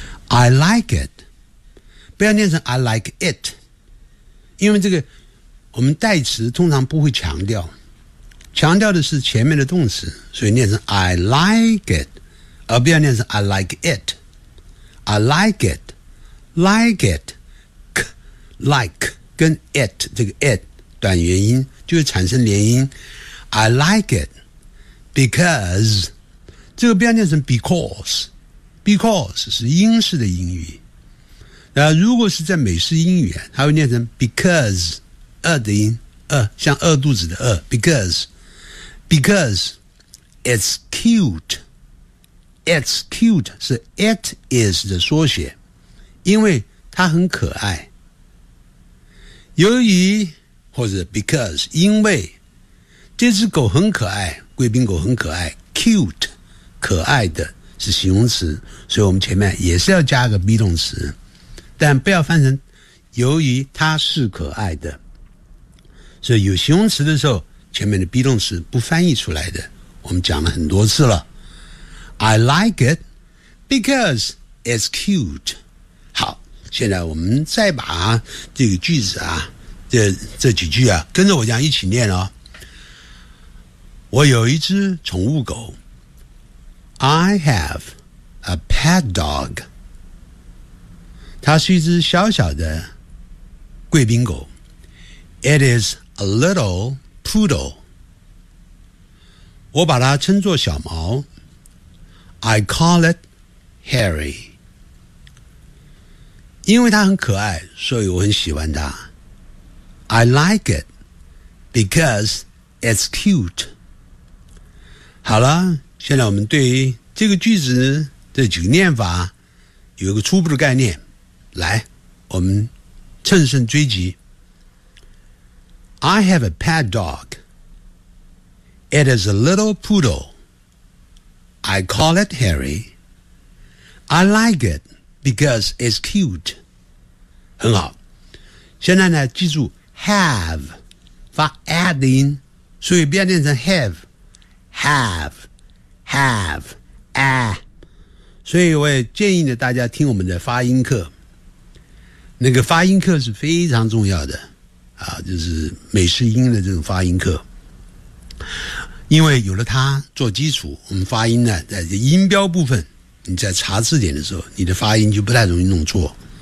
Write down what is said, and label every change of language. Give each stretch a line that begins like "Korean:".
English: I like it，
Chinese: 不要念成 I like it， 因为这个我们代词通常不会强调，强调的是前面的动词，所以念成 I like it， 而不要念成 I like it。
English: I like it，
Chinese: like it， like 跟 it 这个 it 短元音就会产生连音。
English: I like it because，
Chinese: 这个不要念成 becauseBecause 是英式的英语，那如果是在美式英语它会念成 because， 饿的音饿，像饿肚子的饿，
English: because it's cute，
Chinese: it's cute 是 it is 的缩写，因为它很可爱。由于或者 because 因为这只狗很可爱，贵宾狗很可爱， cute 可爱的是形容词，所以我们前面也是要加个 be 动词，但不要翻成由于它是可爱的。所以有形容词的时候前面的 be 动词不翻译出来的，我们讲了很多次了。
English: I like it because it's cute。
Chinese: 好，现在我们再把这个句子啊， 这几句啊跟着我讲一起念哦。我有一只宠物狗，
English: I have a pet dog.
Chinese: 它是一只小小的贵宾狗。
English: It is a little poodle.
Chinese: 我把它称作小毛。
English: I call it Harry.
Chinese: 因为它很可爱，所以我很喜欢它。
English: I like it because it's cute.
Chinese: 好了，现在我们对于这个句子的几个念法有一个初步的概念，来，我们乘胜追击。
English: I have a pet dog. It is a little poodle. I call it Harry. I like it because it's cute.
Chinese: 很好，现在呢记住 have 发 add 音，所以不要念成 have， have， haveAh， 所以我也建议呢大家听我们的发音课，那个发音课是非常重要的啊，就是美式英的这种发音课，因为有了它做基础，我们发音呢在音标部分，你在查字典的时候你的发音就不太容易弄错。